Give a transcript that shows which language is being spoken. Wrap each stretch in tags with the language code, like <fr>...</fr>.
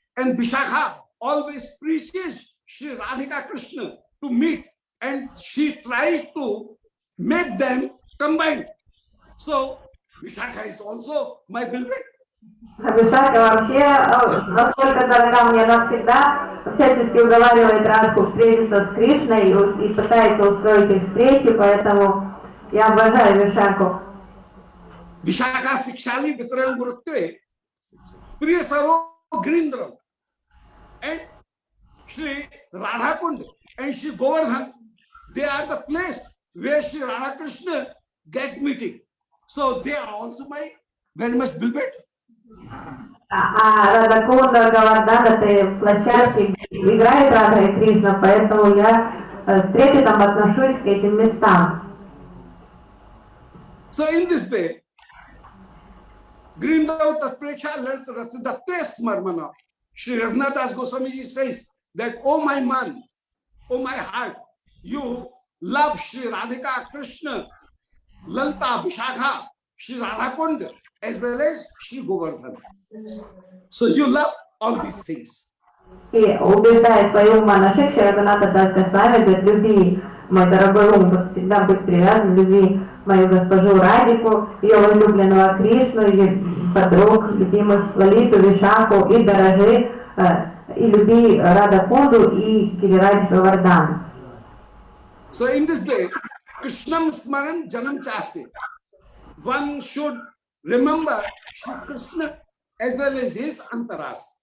<en>And Vishakha always preaches Shri Radhika Krishna to meet, and she tries to make them combined. So Vishakha is also my beloved.</en> <ru>Вишака вообще, насколько дорога мне, она всегда всячески уговаривает Радху встретиться с Кришной и пытается устроить их встречи, поэтому я обожаю Вишаку.</ru> <en>Vishakha</en> <sa>Sikshali Vitram Gurutve, Priyasaro Grindram,</sa> <en>and Shri Radhakund and Shri Govardhan, they are the place where Shri Radha Krishna get meeting. So they are also my very much beloved.</en> <ru>А Радакунда, Говардан это площадки, где играет Рада и Кришна, поэтому я с трепетом отношусь к этим местам.</ru> <en>So in this way,</en> <sa>Grindav Tatpreksha Rasadatte Smarmana,</sa> <en>Shri Raghunath Das Goswami Ji says that, oh my man, oh my heart, you love Shri Radhika Krishna, Lalta Vishakha, Shri Radhakund, as well as Shri Govardhan. So you love all these things.</en> <ru>И убеждая свою ума наших, Рагуната Дас Госвами говорит, люби, мой дорогой ум, всегда быть привязан, люби мою госпожу Радику, ее возлюбленного Кришну, ее подруг, любимых Лалиту, Вишаку, и дорожи, и люби Радакунду и Гирирадж Говардан.</ru> <en>So in this way,</en> <sa>Krishnam Smaran Janam Chase.</sa> <en>One should remember Shri Krishna as well as his antaras.</en>